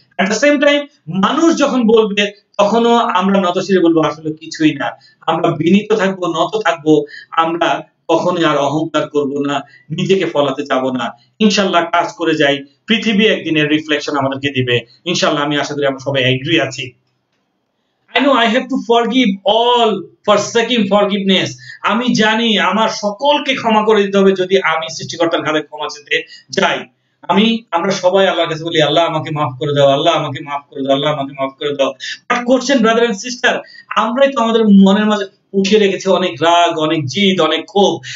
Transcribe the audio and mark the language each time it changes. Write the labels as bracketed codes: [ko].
[en] at the same time [bn] মানুষ যখন বলবে তখনও আমরা নতশিরে বলবো আসলে কিছুই না। আমরা বিনীত থাকবো, নত থাকবো, আমরা কখনোই আর অহংকার করব না, নিজেকে ফলাতে যাব না। ইনশাআল্লাহ কাজ করে যাই, পৃথিবী একদিনের রিফ্লেকশন আমাদেরকে দিবে ইনশাআল্লাহ। আমি আশা করি আমরা সবাই এগ্রি আছি। [en] I know I have to forgive all for seeking forgiveness. [bn] আমি জানি আমার সকলকে ক্ষমা করে দিতে হবে যদি আমি সৃষ্টিকর্তার কাছে ক্ষমা চেতে যাই। আমরা সবাই আল্লাহর কাছে বলি, আল্লাহ আমাকে মাফ করে দাও, আল্লাহ আমাকে মাফ করে দাও, আল্লাহ আমাকে মাফ করে দাও। But question brother and sister, আমরাই তো আমাদের মনের মাঝে পুষিয়ে রেখেছি অনেক রাগ, অনেক জিদ, অনেক ক্ষোভ।